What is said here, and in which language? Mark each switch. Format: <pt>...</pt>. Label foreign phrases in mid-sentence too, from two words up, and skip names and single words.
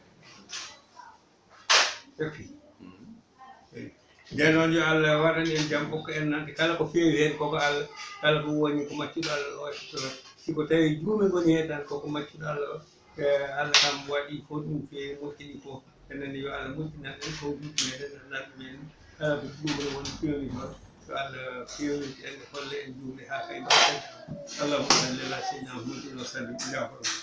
<ff>ƴetti nden noon yo Allah waɗan en jaam hokka en nande kala ko feewi hen koko Allah kala ko woni ko maccuɗo Allah o siko tawi juume goni hen tan koko maccuɗo Allah o Allah kam waɗi fof ɗum feewi moƴƴini fof enen yo Allah moƴƴinan en ko juuɗe meɗen nanɓe men kala ko juuɓe woni feewi noon yo Allah fewniti en holla en juuɗe ha kay mbaɗen</ff> <ar>اللهم صل على سيدنا محمد وسلم إلى</ar>